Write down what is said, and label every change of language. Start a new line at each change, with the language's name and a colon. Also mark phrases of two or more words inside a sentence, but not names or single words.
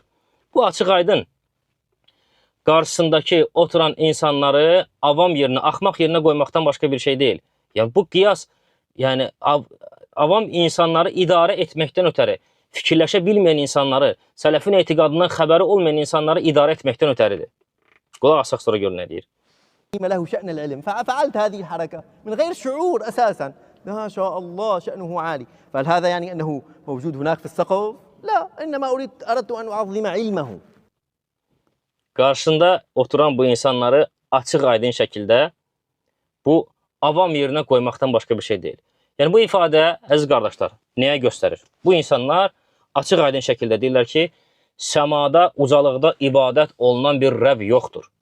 Azerbaijani: Bu açıq aydın qarşısındakı oturan insanları avam yerinə, axmaq yerinə qoymaqdan başqa bir şey deyil. Yəni bu qiyas, yəni avam insanları idarə etməkdən ötəri, fikirləşə bilməyən insanları, sələfin etiqadından xəbəri olmayan insanları idarə etməkdən ötəridir. Qulaq asaq sonra görün nə deyir.
Arabic: له شأن العلم ففعلت هذه الحركة من غير شعور أساسا ما شاء الله شأنه عالي فهل هذا يعني أنه موجود هناك في السقف؟ لا إنما أردت أن أعظم علمه.
Azerbaijani: Qarşısında oturan bu insanları açıq aydın şəkildə bu avam yerinə qoymaqdan başqa bir şey deyil. Yəni bu ifadə, əziz qardaşlar, nəyə göstərir? Bu insanlar açıq aydın şəkildə deyirlər ki, səmada, ucalıqda ibadət olunan bir Rəbb yoxdur.